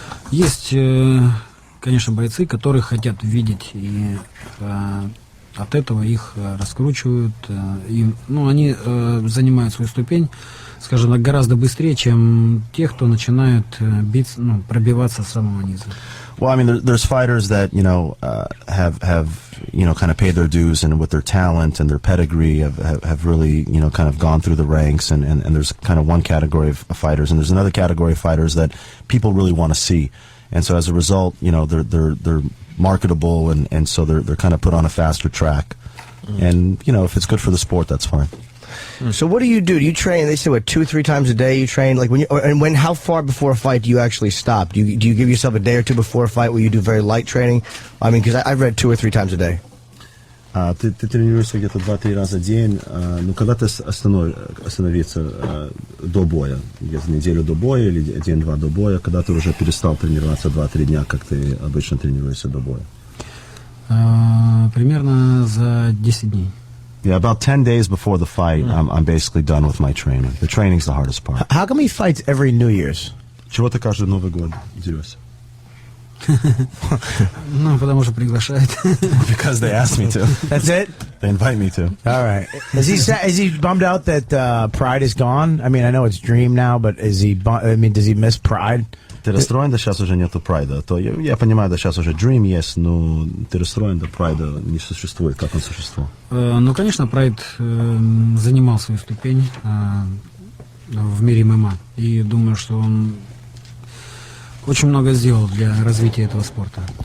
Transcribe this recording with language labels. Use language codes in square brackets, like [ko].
[ru] Есть, конечно, бойцы, которые хотят видеть, и от этого их раскручивают. Они занимают свою ступень, скажем так, гораздо быстрее, чем те, кто начинают пробиваться с самого низа. [en] Well, I mean, there's fighters that, have kind of paid their dues, and with their talent and their pedigree have really, kind of gone through the ranks, and there's kind of one category of fighters, and there's another category of fighters that people really want to see. And so as a result, they're marketable, and so they're kind of put on a faster track. And, if it's good for the sport, that's fine. So what do? Do you train? They say 2-3 times a day you train. Like how far before a fight do you actually stop? Do you give yourself a day or two before a fight where you do very light training? I mean, because I've read 2 or 3 times a day. [ru] Ты тренируешься где-то 2-3 раза в день. Когда ты остановиться до боя, где-то неделю до боя или день-два до боя, когда ты уже перестал тренироваться 2-3 дня, как ты обычно тренируешься до боя? Примерно за 10 дней. [en] Yeah, about 10 days before the fight, I'm basically done with my training. The training's the hardest part. How come he fights every New Year's? [ru] Чего ты каждый Новый год дерешься? Потому что приглашают. [en] Because they asked me to. That's it? They invite me to. All right. Is he bummed out that Pride is gone? I mean, I know it's Dream now, but does he miss Pride? [ru] Ты расстроен, да сейчас уже нету прайда? То я понимаю, да сейчас уже Dream есть, но ты расстроен, да прайда не существует. Как он существует? Конечно, Прайд занимал свою ступень в мире ММА. И думаю, что он очень много сделал для развития этого спорта.